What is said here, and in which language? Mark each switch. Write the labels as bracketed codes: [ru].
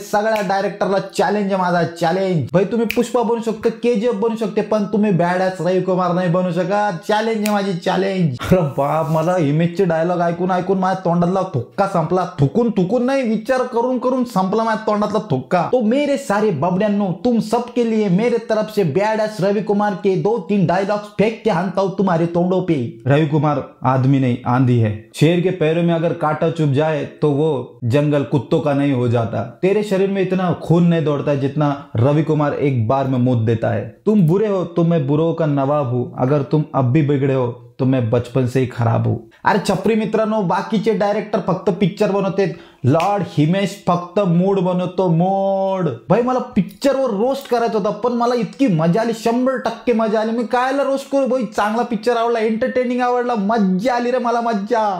[mr] सगळ्या डायरेक्टरला चॅलेंज आहे माझा, चॅलेंज। भाई तुम्ही पुष्पा बनू शकते, केजीएफ बनू शकते, पण तुम्ही बॅड ॲस रविकुमार नाही बनू शकत। चॅलेंज आहे माझी, चॅलेंज। अरे बाप, मला इमेजचे डायलॉग ऐकून ऐकून माझ्या तोंडातला थुक्का संपला। थुकून नाही, विचार करून करून संपला माझ्या तोंडातला थुक्का। [hi] तो मेरे सारे बबड्यांनो, तुम सबके लिए मेरे तरफ से बॅड ॲस रविकुमार के 2-3 डायलॉग्स फेंक के हानता हूं तुम्हारे तोंडों पे। रविकुमार आदमी नहीं आंधी है, शेर के पैरों में अगर कांटा चुभ जाए तो वो जंगल कुत्तों का नहीं हो जाता। तेरे शरीर में इतना खून नहीं दौड़ता जितना रविकुमार एक बार में मूत देता है। तुम बुरे हो तो मैं बुरों का नवाब हूं, अगर तुम अब भी बिगड़े हो तो मैं बचपन से ही खराब हूं। [mr] अरे छपरी मित्रांनो, बाकीचे डायरेक्टर फक्त पिक्चर बनवते, लॉर्ड हिमेश फक्त मूड बनवतो, मूड। भाई मला पिक्चरवर रोस्ट करायचा होता, पण मला इतकी मजा आली, 100% मजा आली। मी कायला रोस्ट करू भाई, चांगला पिक्चर आवडला, एंटरटेनिंग आवडला, मज्जा आली रे मला, मज्जा।